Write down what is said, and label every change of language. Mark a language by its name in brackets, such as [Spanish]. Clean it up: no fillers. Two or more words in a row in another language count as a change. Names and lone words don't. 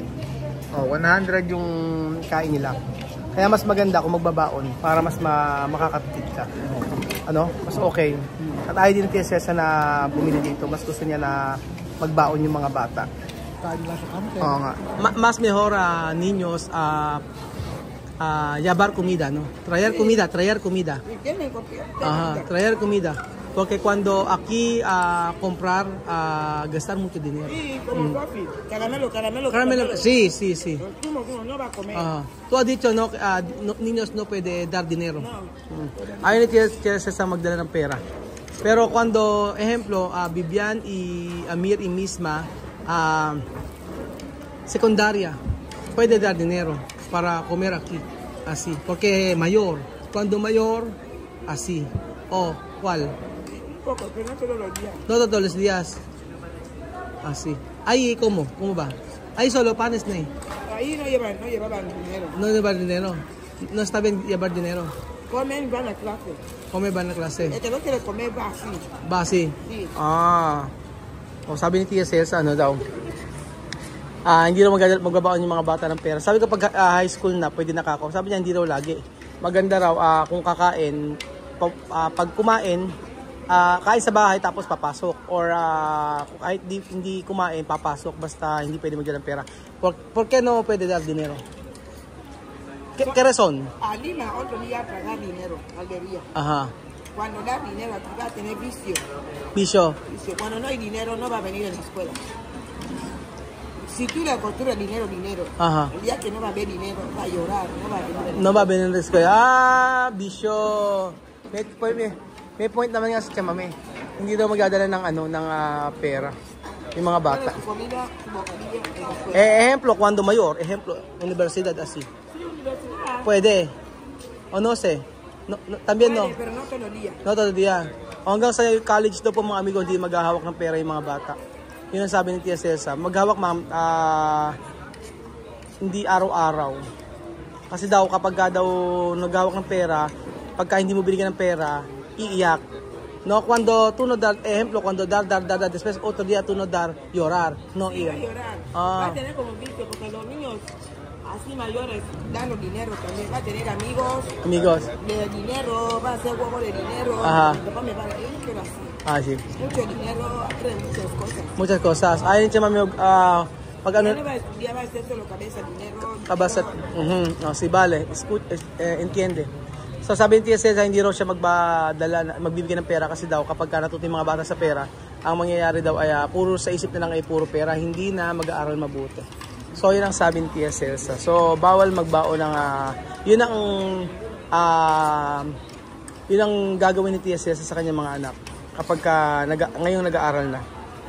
[Filipino] Oh, 100 yung kain nila. Kaya mas maganda kung magbabaon para mas makakatipid ka. Ano? Mas okay. At ayaw din ng Tia Cesa na bumili dito. Mas gusto niya na magbaon yung mga bata. Oo nga. [Spanish] Mas mejor niños llevar comida, ¿no? Traer comida. Ajá, traer comida. Porque cuando aquí comprar, gastar mucho dinero. Sí, como coffee. Caramelo. Sí. Tú no vas a comer. Tú has dicho, no, niños no puede dar dinero. [Filipino] Ayaw ni Tia Cesa magdala ng pera. [Spanish] Pero cuando, ejemplo, Vivian y Amir y Misma, secundaria, puede dar dinero para comer aquí, así, porque mayor, cuando mayor, así, ¿cuál? Poco, pero no todos los días. No todos los días, así. Ahí, ¿cómo va? Ahí solo panes, ¿no? Ahí no llevaban dinero. No llevar dinero, no está bien llevar dinero. Comen, van a clase. Come van a clase. El que no quiere comer va así. Va así? Sí. [Filipino] Sabi ni Tia Cesa, ano daw? Hindi daw magbabaon yung mga bata ng pera. Sabi ko pag [English] high school [Filipino] na, pwede nakakaw. Sabi niya, hindi daw lagi. Maganda raw kung kakain, pag kumain, kain sa bahay tapos papasok. Or kahit hindi kumain, papasok. Basta hindi pwede magdala ng pera. [Spanish] ¿Por qué no pwede dar dinero? ¿Qué razón? A Lima, otro día pagar dinero, aldería. Ajá. Cuando das dinero, aquí vas a tener vicio. Vicio. Cuando no hay dinero, no va a venir a la escuela. Si tú le acostumbras dinero, Ajá. el día que no va a haber dinero, va a llorar, no va a venir. No va a venir a la escuela. Vicio. [Filipino] May point naman nga sa Chamame. Hindi daw magdadala ng pera. Yung mga bata. [Spanish] Su comida, su bocadillo en la escuela. Ejemplo, cuando mayor. Ejemplo, universidad así. Puede. O no sé. No, también no. Pero no todos los días. No todo día. [Filipino] Hanggang sa college daw po mga amigo, hindi maghahawak ng pera yung mga bata. Yun ang sabi ni Tia Cesa. Maghawak hindi araw-araw. Kasi daw kapag daw naghawak ng pera, pagka hindi mo binigyan ng pera, iiyak. [Spanish] No, cuando tú no dar, ejemplo, cuando dar, después otro día tú no dar, llorar, no ir. Va a llorar. Va a tener como vicio, porque los niños así mayores dan los dinero también. Va a tener amigos de dinero, va a hacer juego de dinero. Ajá. Después me va a decir, yo no quiero así. Sí. Mucho dinero, aprende muchas cosas. Muchas cosas. [Filipino] Ayun siya mami, pag ano, [Spanish] Ya no va a estudiar, va a hacer solo cabeza, dinero. kabasat, no, si Vale, entiende. [Filipino] So sabi ni Tia Cesa, hindi raw siya magbibigay ng pera kasi daw kapag natuto yung mga bata sa pera, ang mangyayari daw ay puro sa isip na lang ay puro pera, hindi na mag-aaral mabuti. So yun ang sabi ni Tia Cesa. So bawal magbaon ng yun ang gagawin ni Tia Cesa sa kanyang mga anak kapag ngayong nag-aaral na.